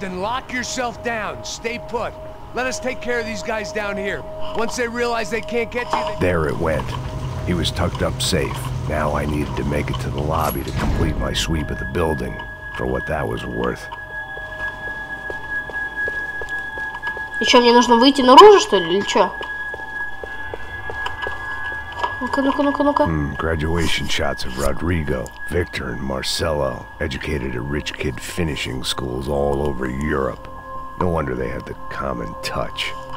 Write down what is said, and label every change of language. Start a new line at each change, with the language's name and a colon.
English: Then lock yourself down. Stay put. Let us take care of these guys down here. Once they realize they can't get you, they... There it went. He was tucked up safe. Now I needed to make it to the lobby to complete my sweep of the building, for what that was worth.
Russian: И что, мне нужно выйти наружу, что ли, или что? Ну-ка, ну-ка, ну-ка, ну-ка.
English: Graduation shots of Rodrigo, Victor, and Marcelo, educated at rich kid finishing schools all over Europe. No wonder they had the common touch.